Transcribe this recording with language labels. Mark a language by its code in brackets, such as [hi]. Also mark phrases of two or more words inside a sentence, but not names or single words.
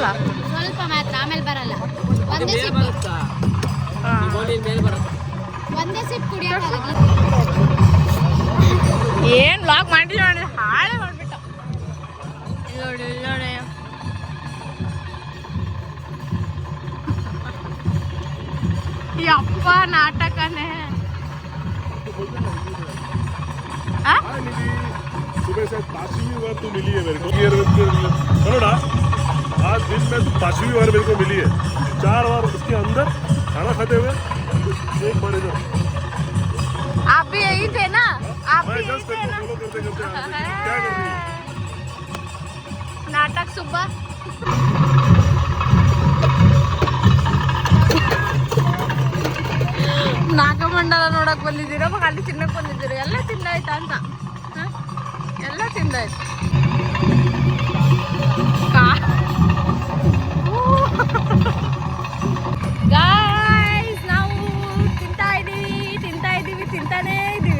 [kn] ಸ್ವಲ್ಪ ಮಾತ್ರ, ಆಮೇಲೆ ಬರಲ್ಲ. ಒಂದೇ ಸಿಪ್ ಕುಡಿಯೋಕ್ಕಾಗಲ್ಲ. ಏನು ಲಾಕ್ ಮಾಡಿ ನೋಡಿ ಹಾಳೆ ಮಾಡಿಬಿಟ್ಟ. ನೋಡಿ ನೋಡಿ ನಾಟಕನೇ. [hi] सुबह से 5वीं बार तो मिली है मेरे को करोड़ा आज दिन में तो 5वीं बार मेरे को मिली है 4 बार उसके अंदर खाना खाते हुए 1 बार इधर आप भी यही थे ना? आप भी मैं यही जस्ट थे ना? फॉलो करते करते क्या कर रही है नाटक सुबह [kn] ನಾಗಮಂಡಲ ನೋಡಕ್ ಬಂದಿದ್ದೀರಾ ಅಲ್ಲಿ ತಿನ್ನಕ್ ಬಂದಿದ್ದೀರಾ? ಎಲ್ಲ ತಿಂದಾಯ್ತಾ ಅಂತ? ಎಲ್ಲ ತಿಂದಾಯ್ತು. ಗಾಯ್ಸ್ ನಾವು ತಿಂತಾನೇ ಇದೀವಿ.